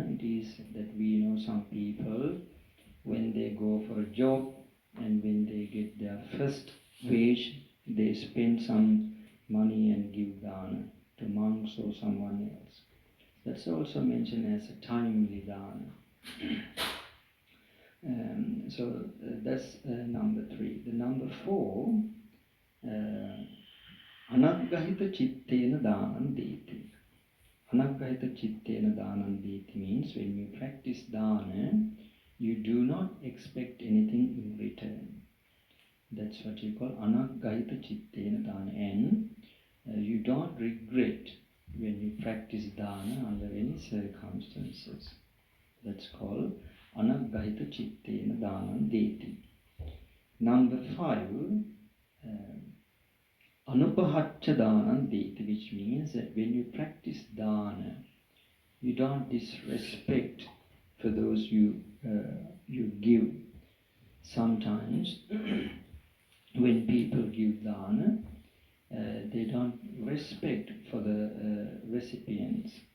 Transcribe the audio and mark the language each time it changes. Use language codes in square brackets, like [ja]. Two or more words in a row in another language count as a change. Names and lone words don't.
[en] It is that we know some people, when they go for a job and when they get their first wage, they spend some money and give dana to monks or someone else. That's also mentioned as a timely dana. So that's number 3. The number 4, [pi] anaggahita chittena danam deti. Anaggahita chittena danam deti [en] means when you practice dana, you do not expect anything in return. That's what you call [pi] anaggahita chittena dana. [en] And you don't regret when you practice dana under any circumstances. That's called [pi] anaggahita chittena danam deti. Number 5, anupahacha danam deti, [en] which means that when you practice dana, you don't disrespect for those you give. Sometimes when people give dana, they don't respect for the recipients.